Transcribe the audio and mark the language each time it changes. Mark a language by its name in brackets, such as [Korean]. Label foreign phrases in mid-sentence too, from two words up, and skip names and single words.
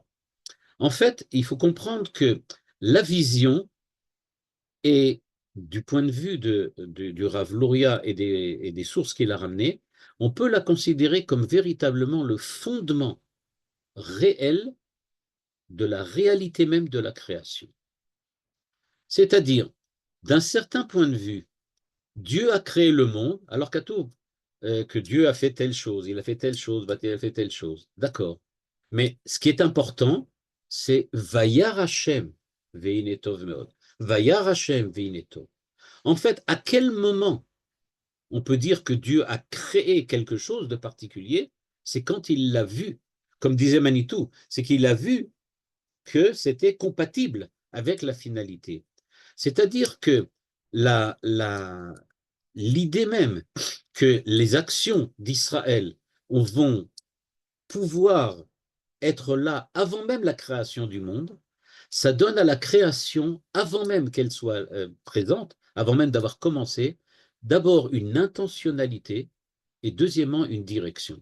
[French] En fait, il faut comprendre que la vision est, du point de vue du Rav Luria et des sources qu'il a ramenées, on peut la considérer comme véritablement le fondement réel de la réalité même de la création. C'est-à-dire, d'un certain point de vue, Dieu a créé le monde, alors qu'à tout, que Dieu a fait telle chose, il a fait telle chose, il a fait telle chose. D'accord. Mais ce qui est important, c'est [Hebrew] וירא השם והנה טוב מאוד. וירא השם והנה טוב. [French] En fait, à quel moment on peut dire que Dieu a créé quelque chose de particulier? C'est quand il l'a vu. Comme disait Manitou, c'est qu'il a vu que c'était compatible avec la finalité. C'est-à-dire que l'idée même que les actions d'Israël vont pouvoir être là avant même la création du monde, ça donne à la création, avant même qu'elle soit présente, avant même d'avoir commencé, d'abord une intentionnalité et deuxièmement une direction.